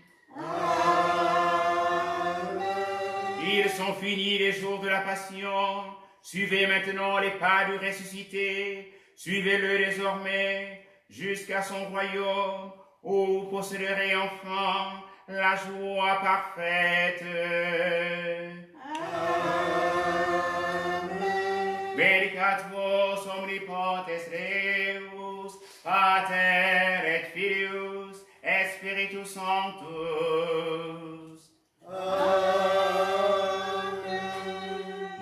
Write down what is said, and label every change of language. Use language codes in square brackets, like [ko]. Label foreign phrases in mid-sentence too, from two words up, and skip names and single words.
[fr] Amen. Ils sont finis les jours de la passion. Suivez maintenant les pas du ressuscité. Suivez-le désormais jusqu'à son royaume, où vous posséderez enfin la joie parfaite. Amen. [la] Benedicat vos omnipotens Deus, Pater et Filius et Spiritus Sanctus. [fr] Amen.